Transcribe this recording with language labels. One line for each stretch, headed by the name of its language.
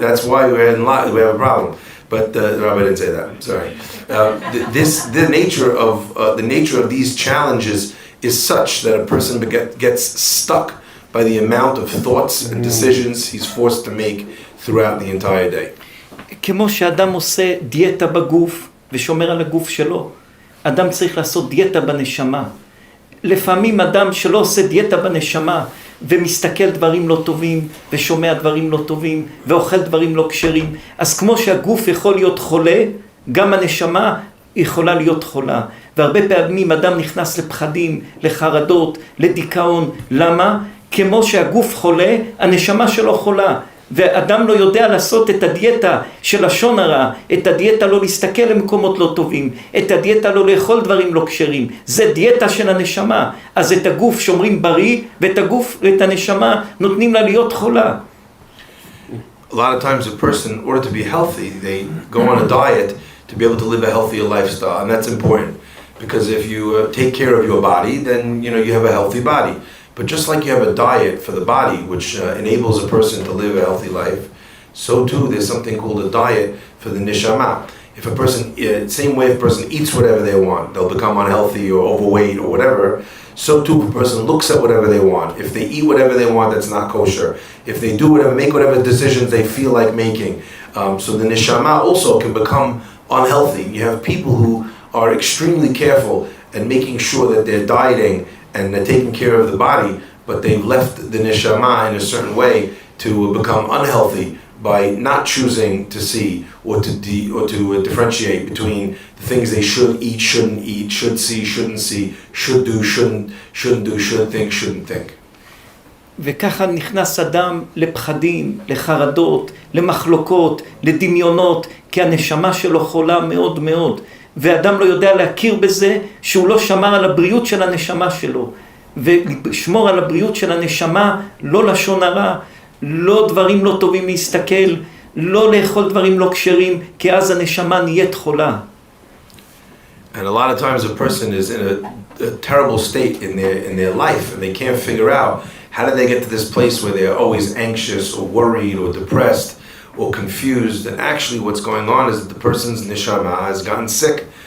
English: That's why we have a problem. But the rabbi didn't say that. Sorry. The nature of these challenges is such that a person gets stuck by the amount of thoughts and decisions he's forced to make throughout the entire day.
Hebrew: כמו שאדם עושה דיאטה בגוף ושומר על הגוף שלו, אדם צריך לעשות דיאטה בנשמה. לפעמים אדם שלא עושה דיאטה בנשמה ומסתכל דברים לא טובים ושומע דברים לא טובים ואוכל דברים לא כשרים, אז כמו שהגוף יכול להיות חולה, גם הנשמה יכולה להיות חולה. והרבה פעמים אדם נכנס לפחדים, לחרדות, לדיכאון. למה? כמו שהגוף חולה, הנשמה שלו חולה. ואדם לא יודע לעשות את הדיאטה של לשון הרע, את הדיאטה לא להסתכל למקומות לא טובים, את הדיאטה לא לאכול דברים לא כשרים. זה דיאטה של הנשמה. אז את הגוף שומרים בריא, ואת הגוף ואת הנשמה נותנים לה להיות חולה.
English: A lot of times a person, in order to be healthy, they go on a diet to be able to live a healthier lifestyle, and that's important. Because if you take care of your body, then you have a healthy body. But just like you have a diet for the body, which enables a person to live a healthy life, so too there's something called a diet for the neshama. If a person, same way if a person eats whatever they want, they'll become unhealthy or overweight or whatever. So too if a person looks at whatever they want. If they eat whatever they want, that's not kosher. If they do whatever, make whatever decisions they feel like making. So the neshama also can become unhealthy. You have people who are extremely careful and making sure that they're dieting and they're taking care of the body, but they've left the neshama in a certain way to become unhealthy by not choosing to see or to differentiate between the things they should eat, shouldn't eat, should see, shouldn't see, should do, shouldn't do, should think, shouldn't think.
Hebrew: וככה נכנס אדם לפחדים, לחרדות, למחלוקות, לדמיונות, כי הנשמה שלו חולה מאוד מאוד. ואדם לא יודע להכיר בזה שהוא לא שמר על הבריאות של הנשמה שלו. ולשמור על הבריאות של הנשמה, לא לשון הרע, לא דברים לא טובים להסתכל, לא לאכול דברים לא כשרים, כי אז הנשמה נהיית חולה.
English: And a lot of times a person is in a terrible state in their life and they can't figure out how do they get to this place where they're always anxious or worried or depressed or confused. And actually what's going on is that the person's neshama has gotten sick.